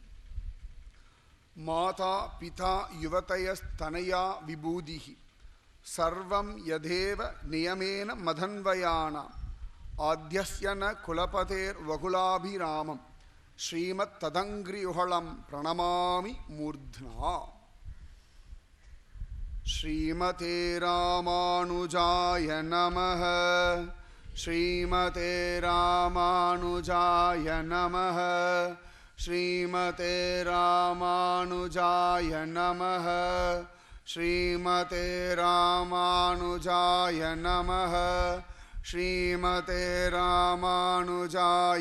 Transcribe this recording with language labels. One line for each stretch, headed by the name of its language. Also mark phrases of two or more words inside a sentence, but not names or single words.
Sanskrit: माता पिता युवतयस्तनया विभूतिः सर्वं यदेव नियमेन मदन्वयानाम् आद्यस्य न कुलपतेर् वकुलाभिरामं श्रीमत् तदङ्घ्रियुगलं प्रणमामि मूर्ध्ना श्रीमते रामानुजाय नमः श्रीमते रामानुजाय नमः श्रीमते रामानुजाय नमः श्रीमते रामानुजाय नमः श्रीमते रामानुजाय